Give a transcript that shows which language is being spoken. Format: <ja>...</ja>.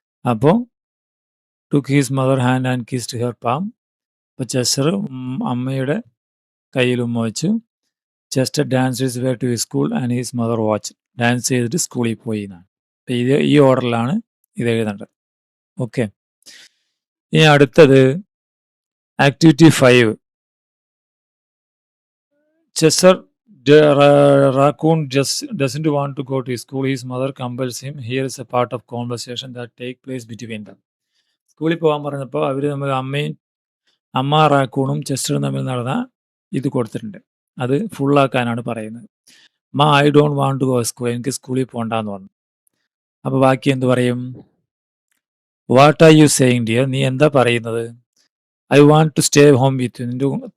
<ml>അപ്പോൾ</ml> <en>Took his mother hand and kissed her palm.</en> <ml>അപ്പോൾ Chester അമ്മയുടെ കയ്യിൽ ഉമ്മ വെച്ചു.</ml> <en>Chester dance his way to his school and his mother watch.</en> <ml>Dance ചെയ്തിട്ട് സ്കൂളിൽ പോയി എന്നാണ്. അപ്പം ഇത് ഈ ഓർഡറിലാണ് ഇത് എഴുതേണ്ടത്. ഓക്കെ. ഇനി അടുത്തത്</ml> <en>Activity 5 Chester Raccoon just doesn't want to go to school. His mother compels him. Here is a part of conversation that take place between them.</en> <ml>സ്കൂളിൽ പോകാൻ പറഞ്ഞപ്പോൾ അവർ തമ്മിൽ അമ്മ റാക്കൂണും ചെസ്റ്ററും തമ്മിൽ നടന്ന ഇത് കൊടുത്തിട്ടുണ്ട്. അത് ഫുള്ളാക്കാനാണ് പറയുന്നത്.</ml> <en>I don't want to go school.</en> <ml>എനിക്ക് സ്കൂളിൽ പോകണ്ടെന്ന് പറഞ്ഞു. അപ്പോൾ ബാക്കി എന്ത് പറയും?</ml> <en>What are you saying dear?</en> <ml>നീ എന്താ പറയുന്നത്?</ml> <en>I want to stay home with you.</en>